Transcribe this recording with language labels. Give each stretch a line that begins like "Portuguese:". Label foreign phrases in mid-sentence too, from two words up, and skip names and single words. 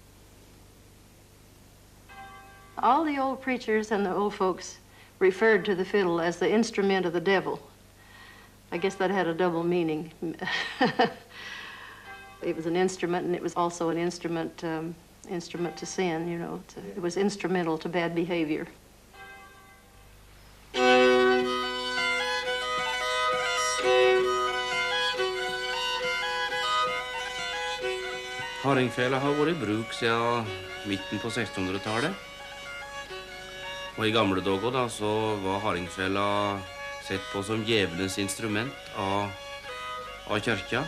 English: All the old preachers and the old folks referred to the fiddle as the instrument of the devil. I guess that had a double meaning. It was an instrument, and it was also an instrument to sin, you know. It was instrumental to bad behavior.
Norwegian: Hardingfela har vært i bruk siden midten på 1600-tallet. Og i gamle dager da, så var hardingfela sett på som djevelens instrument av kyrkja.